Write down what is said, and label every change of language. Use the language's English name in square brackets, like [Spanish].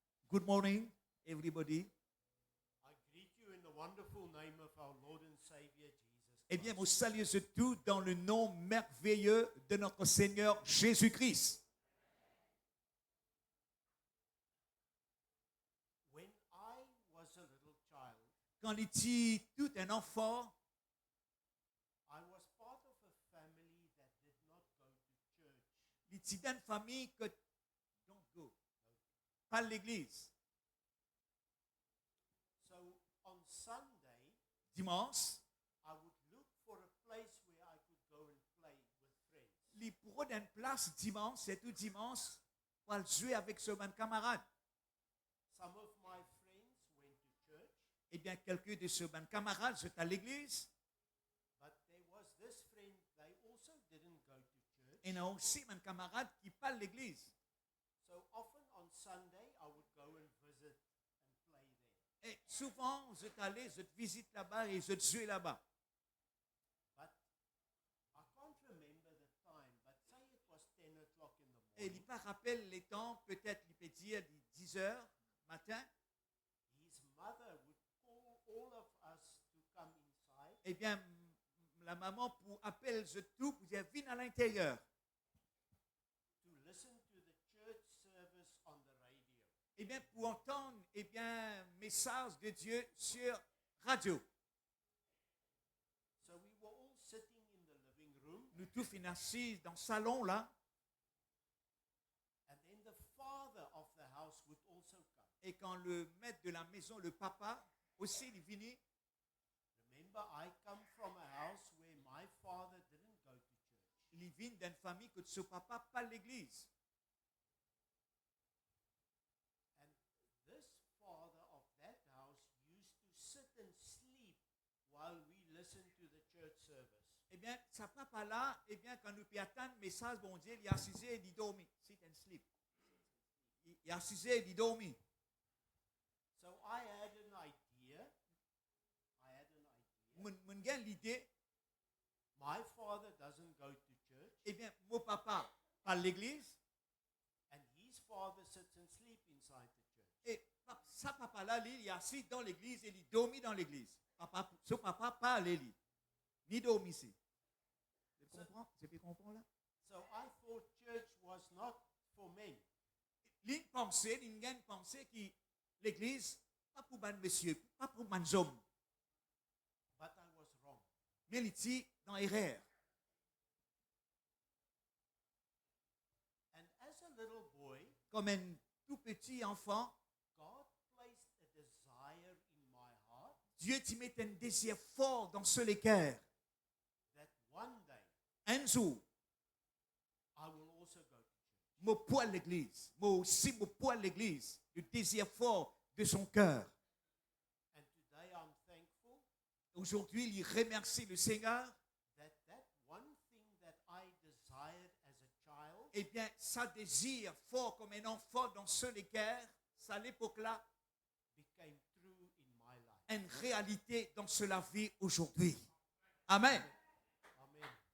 [English] Good morning, everybody. I greet you in the wonderful name of our Lord and Savior Jesus. [French] Eh bien, vous saluez tout dans le nom merveilleux de notre Seigneur Jésus-Christ. [English] When I was a little child, [French] Quand il était tout un enfant, [English] I was part of a family that did not go to church. [French] il était dans une famille que [English] don't go, [French] pas l'église. [English] So on Sunday, [French] Dimanche, [English] I would look for a place where I could go and play with friends. [French] il prend une place dimanche, c'est tout dimanche, pour jouer avec ses camarades. [English] Some of my friends went to church, [French] Eh bien, quelques de ses camarades sont à l'église. [English] but there was this friend, they also didn't go to church. [French] Et il y a aussi un camarade qui parle l'église. [English] So often on Sunday, I would go and visit and play there. [French] Et souvent, je allé, je visite là-bas et je joue là-bas. [English] But I can't remember the time, but say it was 10 o'clock in the [French] Et il [English] morning. [French] pas rappelle les temps, peut-être il peut dire 10 heures matin. [English] His mother would call all of us to come inside [French] Eh bien, la maman pour appelle je tout pour dire viens à l'intérieur. [English] to listen to the church service on the radio. [French] Eh bien, pour entendre message de Dieu sur radio. [English] So we were all sitting in the living room, [French] Nous tous assis dans le salon là. [English] and then the father of the house would also come. [French] Et quand le maître de la maison, le papa, aussi il est venu. [English] Remember, I come from a house where my father didn't go to church. [French] Il il vient d'une famille que son papa pas l'église. [English] And this father of that house used to sit and sleep while we listened to the church service. [French] Eh bien, sa papa là, eh bien, quand nous attendre le message, bon Dieu, il est assis et il dormit. [English] Sit and sleep. [French] Il est assis et il dormit. [English] So I had an idea. [French] Mon gars, l'idée, [English] My father doesn't go to church, [French] eh bien, mon papa à l'église, [English] and his father sits and sleeps inside the church. [French] et sa papa là, lui, il est assis dans l'église et il dormit dans l'église. Son papa pas allé lui, ni dormi ici. Tu comprends? Tu peux comprendre là? [English] So I thought church was not for men. [French] L'une pensée que l'église, pas pour les messieurs, pas pour les hommes, [English] But I was wrong. [French] mais il était dans l'erreur. [English] And as a little boy, [French] Comme un tout petit enfant, [English] God placed a desire in my heart [French] Dieu t'y met un désir fort dans ce cœur. [English] that one day [French] Un jour, [English] I will also go to church. [French] moi pour l'église, moi aussi moi pour l'église, le désir fort de son cœur. [English] And today I'm thankful [French] Aujourd'hui, il remercie le Seigneur. [English] that that one thing that I desired as a child [French] Eh bien, ça désir fort comme un enfant dans ce cœur, ça à l'époque-là, [English] became true in my life. [French] une réalité dans la vie aujourd'hui. [English] Amen. [French] Amen.